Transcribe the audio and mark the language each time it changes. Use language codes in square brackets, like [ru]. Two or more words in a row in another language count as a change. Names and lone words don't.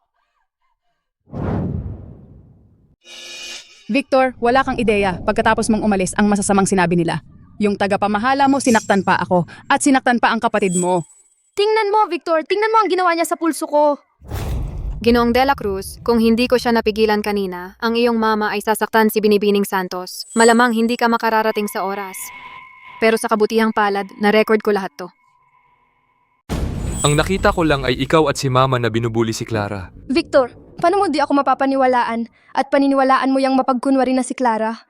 [tl] Victor, wala kang ideya. Pagkatapos mong umalis, ang masasamang sinabi nila. Yung tagapamahala mo, sinaktan pa ako. At sinaktan pa ang kapatid mo. Tingnan mo, Victor. Tingnan mo ang ginawa niya sa pulso ko. Ginoong de la Cruz, kung hindi ko siya napigilan kanina, ang iyong mama ay sasaktan si Binibining Santos. Malamang hindi ka makararating sa oras. Pero sa kabutihang palad, na-record ko lahat to. Ang nakita ko lang ay ikaw at si Mama na binubuli si Clara. Victor, Paano mo di ako mapapaniwalaan at paniniwalaan mo yung mapagkunwari na si Clara?